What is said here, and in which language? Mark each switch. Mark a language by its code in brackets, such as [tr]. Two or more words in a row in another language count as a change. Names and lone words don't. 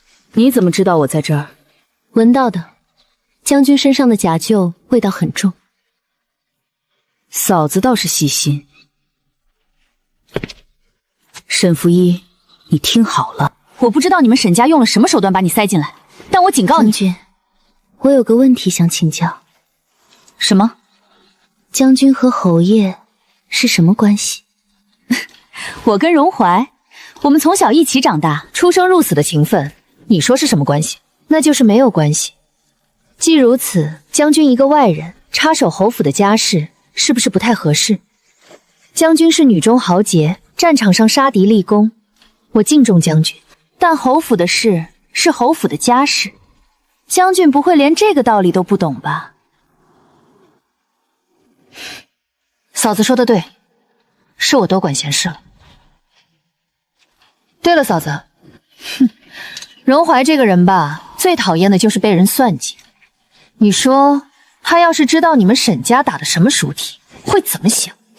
[zh] 你怎么知道我在這兒？聞到的。將軍身上的甲臼味道很重。嫂子倒是細心。沈福一，你聽好了，我不知道你們沈家用了什麼手段把你塞進来，但我警告你，将軍，我有個問題想請教。什麼？將軍和侯爺是什麼關係？我跟榮懷，我們從小一起長大，出生入死的情分，你說是什麼關係？那就是沒有關係。既如此，將軍一個外人插手侯府的家事，是不是不太合適？將軍是女中豪傑，戰場上殺敵立功，我敬重將軍，但侯府的事是侯府的家事，將軍不會連這個道理都不懂吧？嫂子說的對，是我多管閒事了。对了，嫂子，榮懷這個人吧，最討厭的就是被人算計。你說他要是知道你們沈家打的什麼熟體，會怎麼想？